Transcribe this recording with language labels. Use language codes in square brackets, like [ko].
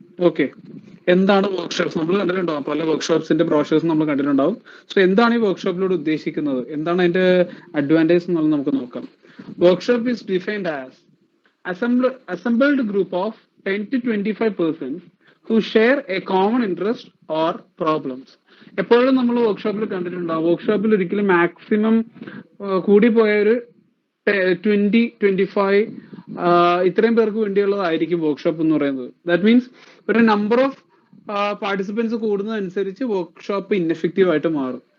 [ml] Okay, എന്താണ് workshops? നമ്മൾ കണ്ടിട്ടുണ്ടാവും, പല വർക്ക്ഷോപ്സിന്റെ ബ്രോഷേഴ്സ് നമ്മൾ കണ്ടിട്ടുണ്ടാവും. സോ എന്താണ് ഈ വർക്ക്ഷോപ്പിലൂടെ ഉദ്ദേശിക്കുന്നത്, എന്താണ് അതിന്റെ അഡ്വാൻറ്റേജ് എന്നുള്ളത് നമുക്ക് നോക്കാം. [en] Workshop is defined as assembled group of 10 to 25 persons who share a common interest or problems. [ml] എപ്പോഴും നമ്മൾ വർക്ക്ഷോപ്പിൽ കണ്ടിട്ടുണ്ടാവും, വർക്ക്ഷോപ്പിൽ ഒരിക്കലും മാക്സിമം കൂടിപ്പോയ ഒരു 20-25 ഇത്രയും പേർക്ക് വേണ്ടിയുള്ളതായിരിക്കും വർക്ക്ഷോപ്പ് എന്ന് പറയുന്നത്. [en] that means [ml] ഒരു number of participants കൂടുന്നതനുസരിച്ച് workshop ineffective ആയിട്ട് മാറും.